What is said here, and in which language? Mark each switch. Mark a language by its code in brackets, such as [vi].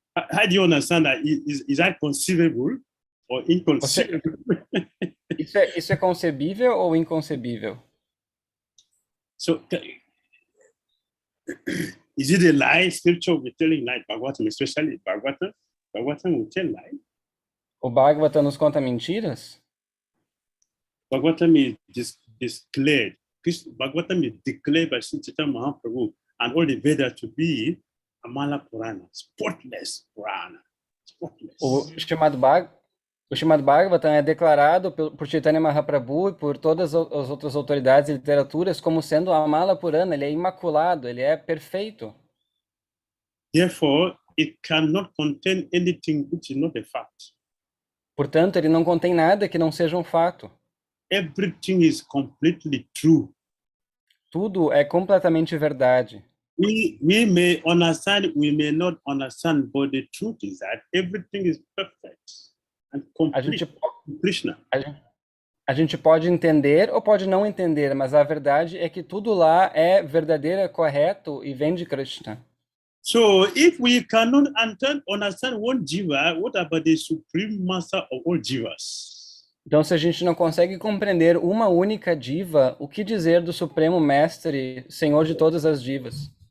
[en] How do you understand that? Is that conceivable or inconceivable? [pt] Isso é concebível ou inconcebível? [en] So, is it a lie? Scripture will be telling lie. Bhagavatam, especially Bhagavatam will tell lie. [pt] O Bhagavatam nos conta mentiras? [en] Bhagavatam is declared. Bhagavatam is declared by Sri Chaitanya Mahaprabhu and all the Vedas to be Amala Purana, spotless Purana. Spotless. [pt] O Srimad Bhagavatam é declarado por Chaitanya Mahaprabhu e por todas as outras autoridades e literaturas como sendo a Amala Purana, ele é imaculado, ele é perfeito. [en] Therefore, it cannot contain anything which is not a fact. [pt] Portanto, ele não contém nada que não seja um fato. [en] Everything is completely true. [pt] Tudo é completamente verdade. [en] We may understand, we may not understand, but the truth is that everything is perfect and complete. Krishna. [pt] A gente pode entender ou pode não entender, mas a verdade é que tudo lá é verdadeiro, é correto e vem de Krishna. [en] So, if we cannot understand one jiva, what about the supreme master of all jivas? [pt] Então, se a gente não consegue compreender uma única diva, o que dizer do Supremo Mestre, Senhor de todas as divas?